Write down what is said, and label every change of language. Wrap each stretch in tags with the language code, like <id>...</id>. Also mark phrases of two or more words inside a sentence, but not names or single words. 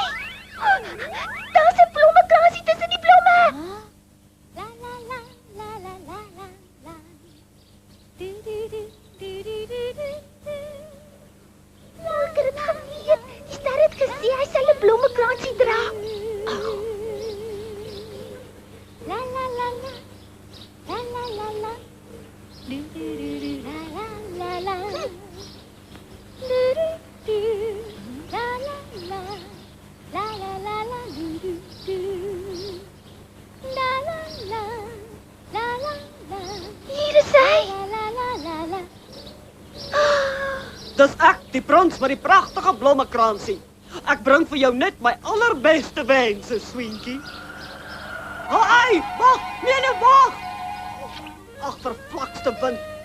<af>Daar's 'n blommekransie tussen die blomme. La la la la la la la la. Du du du du du du du. Nou, ek het dit geweet. Die ster het gesê hy sal 'n blommekransie dra. La la la la. La la la la. Du du du du la la la la. Du du du. La la la. La la la la du du du. La la la. La la la. Hier is hy. La la la la la. Dis ek, die prins met die pragtige blommekransie. Ek bring vir jou net my allerbeste wense, Swinkie. Haai, wag, nee, wag. Ag, vervlakste wind.</af>